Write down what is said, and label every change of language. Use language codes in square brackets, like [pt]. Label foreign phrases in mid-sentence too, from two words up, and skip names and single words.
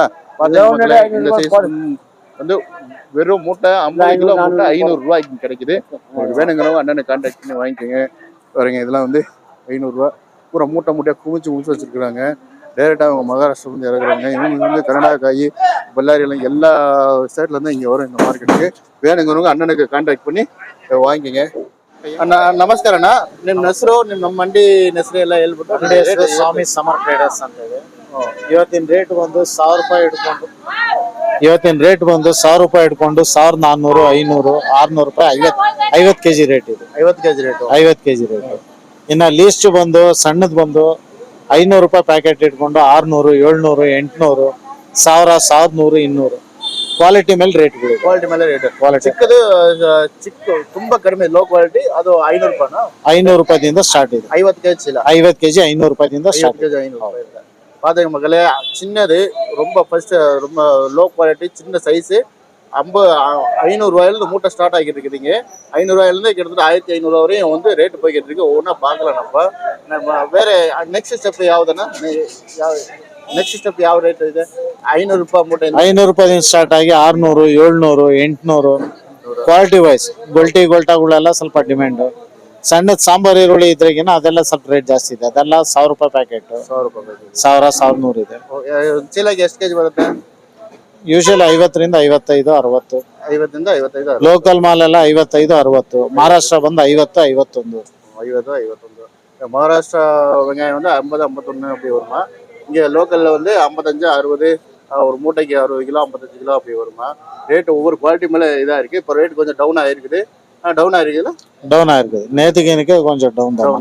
[ta] பாத்தீங்களா இந்த சைஸ் வந்து வெறும் மூட்டை 50 கிலோ மூட்டை 500 ரூபாய்க்கு கிடைக்குது. உங்களுக்கு வேணுங்கிறவங்க அண்ணனை கான்டாக்ட் பண்ணி வாங்கிக்கோங்க. பாருங்க இதெல்லாம் வந்து 500 ரூபா. பூரா மூட்டை மூட்டையா குமிச்சு வச்சிருக்காங்க. டைரக்டா அவங்க மகாராஷ்டிரா வந்து இறக்குறாங்க. இவங்க வந்து கர்நாடகாயி பல்லாரி எல்லாம் எல்லா ஸ்டேட்ல இருந்து இங்க வரும் இந்த ಮಾರ್ಕೆಟ್ಗೆ. வேணுங்கிறவங்க [kn] ಅಣ್ಣನಿಗೆ ಕಾಂಟ್ಯಾಕ್ಟ್ [ta] பண்ணி வாங்கிக்கங்க. [kn] ಅಣ್ಣ ನಮಸ್ಕಾರ ಅಣ್ಣ. ನಿಮ್ಮ ಹೆಸರು ನಮ್ಮ ಮಂಡಿ ಹೆಸರು ಎಲ್ಲ ಹೇಳ್ಬಿಟ್ಟು. ಸ್ವಾಮಿ ಸಮರ್ ಟ್ರೇಡರ್ಸ್ ಅಂತ ಇದೆ. ಇವತ್ತಿನ ರೇಟ್ ಬಂದು 1000 ರೂಪಾಯಿ ಹಿಡ್ಕೊಂಡು 1400, 500, 600 ರೂಪಾಯಿ 50 ಕೆಜಿ ರೇಟ್ ಇದೆ. 50 ಕೆಜಿ ರೇಟ್. 50 ಕೆಜಿ ರೇಟ್. ಇನ್ನ ಲೀಸ್ಟ್ ಬಂದು ಸಣ್ಣದ್ ಬಂದು 500 ರೂಪಾಯಿ ಪ್ಯಾಕೆಟ್ ಇಟ್ಕೊಂಡು 600, 700, 800, 1000, 1100, 200 ಕ್ವಾಲಿಟಿ ಮೇಲೆ ರೇಟ್ಗಳು. ಕ್ವಾಲಿಟಿ ಮೇಲೆ ರೇಟ್. ಕ್ವಾಲಿಟಿ ಚಿಕ್ಕ ತುಂಬಾ ಕಡಿಮೆ [en] low quality [kn] ಅದು 500 ರೂಪಾಯಿನಾ? 500 ರೂಪಾಯಿದಿಂದ ಸ್ಟಾರ್ಟ್ ಇದೆ. 50 ಕೆಜಿ ಚೀಲ. 50 ಕೆಜಿ 500 ರೂಪಾಯಿದಿಂದ ಸ್ಟಾರ್ಟ್. 50 ಕೆಜಿ 500 ರೂಪಾಯಿ. [ta] பாத்தீங்க மக்களே சின்னது ரொம்ப ஃபர்ஸ்ட் ரொம்ப [en] low quality [ta] சின்ன சைஸ் 500 ரூபாயிலிருந்து மூட்டை ஸ்டார்ட் ஆகிட்டு இருக்குதுங்க. 500 ரூபாயிலிருந்து கிட்டத்தட்ட 1500 ரூபா வரையும் வந்து ரேட் போய்கிட்டு இருக்கு. ஒவ்வொன்றா பார்க்கலாம் நம்ம. வேற [en] next step [ta] யாவுதுன்னா [kn] ನೆಕ್ಸ್ಟ್ ಸ್ಟೆಪ್ ಯಾವ ರೇಟ್ ಇದೆ? 500 ರೂಪಾಯಿ ಮೂಟೆ. 500 ರೂಪಾಯಿದಿಂದ ಸ್ಟಾರ್ಟ್ ಆಗಿ 600, 700, 800 [en] quality wise. [kn] ಗೊಲ್ಟಾಗಳೆಲ್ಲ ಸ್ವಲ್ಪ ಡಿಮ್ಯಾಂಡ್. ಸಣ್ಣದ್ ಸಾಂಬಾರ್ ಈರುಳ್ಳಿ ಇದ್ರಾಗಿನ ಅದೆಲ್ಲ ಸ್ವಲ್ಪ ರೇಟ್ ಜಾಸ್ತಿ ಇದೆ. ಅದೆಲ್ಲ 1000 ರೂಪಾಯಿ ಪ್ಯಾಕೆಟ್. 1000 ರೂಪಾಯಿ ಪ್ಯಾಕೆಟ್. 1000, 1100 ಇದೆ. ಚೀಲಕ್ಕೆ ಎಷ್ಟು ಕೆಜಿ ಬರುತ್ತೆ? ಯೂಶಲಿ 50ರಿಂದ 55, 60. 50ರಿಂದ 55. ಲೋಕಲ್ ಮಾಲ್ ಎಲ್ಲ 55, 60. ಮಹಾರಾಷ್ಟ್ರ ಬಂದು 50, 51. 50, 51. [ta] மகாராஷ்டிரா வெங்காயம் வந்து 50, 51 அப்படி வருமா? இங்கே லோக்கல்ல வந்து 55, 60, ஒரு மூட்டைக்கு 60 கிலோ 55 கிலோ அப்படி வருமா? ரேட் ஒவ்வொரு குவாலிட்டி மேலே இதாக இருக்குது. இப்போ ரேட் கொஞ்சம் டவுன் ஆகிருக்குது. டவுன் ஆகிருக்குதுல்ல? டவுன் ஆயிருக்குது. நேற்றுக்கு இன்னைக்கு கொஞ்சம் டவுன்